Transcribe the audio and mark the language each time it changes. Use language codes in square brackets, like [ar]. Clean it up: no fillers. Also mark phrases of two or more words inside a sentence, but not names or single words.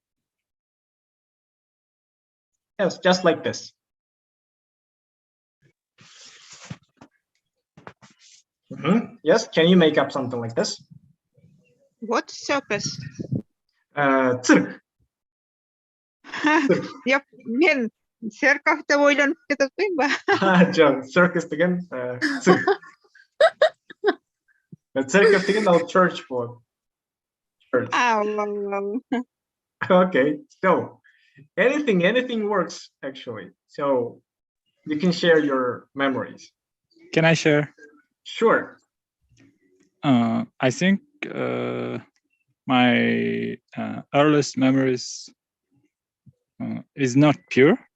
[en] Yes, just like this. Yes, can you make up something like this? What circus? [kk] Цирк. Yok, men circus деп ойланып кетіп қоймын ба? Жоқ, circus деген цирк. Circus деген ол church болады. [en] Church. Okay, so anything works actually. So you can share your memories. Can I share? Sure. I think my earliest memories is not pure.